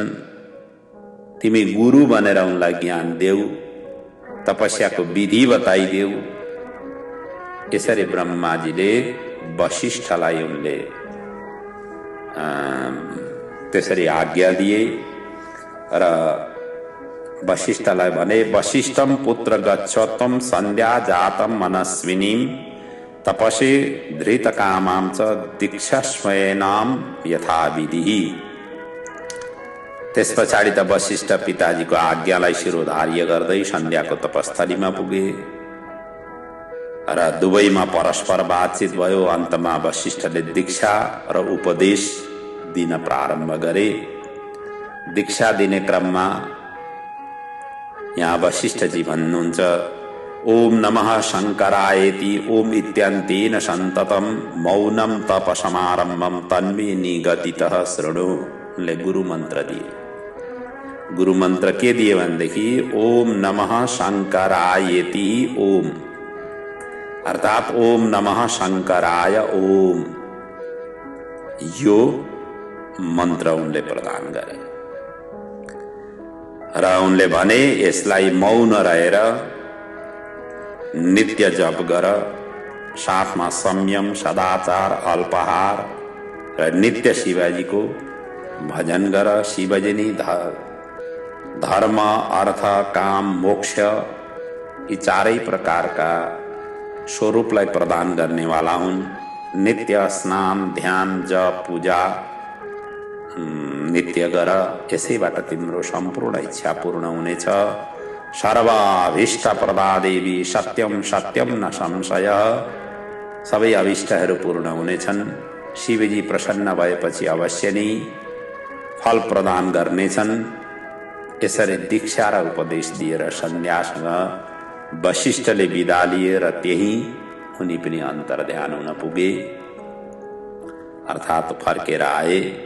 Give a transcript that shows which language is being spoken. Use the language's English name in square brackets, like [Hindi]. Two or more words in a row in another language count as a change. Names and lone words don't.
[Nepali] तिमी गुरु बनेर उनलाई ज्ञान देऊ, तपस्याको विधि बताइदेऊ। यसरी ब्रह्माजीले वशिष्ठलाई उनले त्यसरी आज्ञा दिए र वशिष्ठलाई भने, [Sanskrit] वशिष्ठम पुत्र गच्छत्वम सन्ध्या जातम मनस्विनीम तपसे धृत कामाम च दीक्षा स्वयनाम यथा विधि। [Nepali] त्यस पछाडि त वशिष्ठ पिताजीको आज्ञालाई शिरोधार्य गर्दै सन्ध्याको तपस्थलीमा पुगे र दुवैमा परस्पर बातचित भयो। अन्तमा वशिष्ठले दीक्षा र उपदेश दिन प्रारम्भ गरे। दीक्षा दिने क्रममा यहाँ वशिष्ठजी भन्नुहुन्छ, [Sanskrit] ओम नमः शङ्करायेति ओम इत्यन्तेन सन्ततम मौनम तप समारम्भम तन्मे निगतितः शृणु। [Nepali] उनले गुरु मन्त्र दिए। गुरु मन्त्र के दिए भनेदेखि [Sanskrit] ओम नमः शङ्करायेति ओम, [Nepali] अर्थात् [Sanskrit] ओम नमः शङ्कराय ओम, [Nepali] यो मन्त्र उनले प्रदान गरे र उनले भने यसलाई मौन रहेर नित्य जप गर, साथमा संयम, सदाचार, अल्पाहार र नित्य शिवजीको भजन गर। शिवजी नै धर्म, अर्थ, काम, मोक्ष यी चारै प्रकारका स्वरूपलाई प्रदान गर्नेवाला हुन्। नित्य स्नान, ध्यान, जप, पूजा नित्य गर, यसैबाट तिम्रो सम्पूर्ण इच्छा पूर्ण हुनेछ। [Sanskrit] सर्वाभीष्ट प्रदा देवी सत्यम सत्यम न संशय, [Nepali] सबै अभिष्टहरू पूर्ण हुनेछन्। शिवजी प्रसन्न भएपछि अवश्य नै फल प्रदान गर्नेछन्। यसरी दीक्षा र उपदेश दिएर सन्ध्यासँग वशिष्ठले विदा लिए र त्यही उनी पनि अन्तर्ध्यान हुन पुगे, अर्थात् फर्केर आए।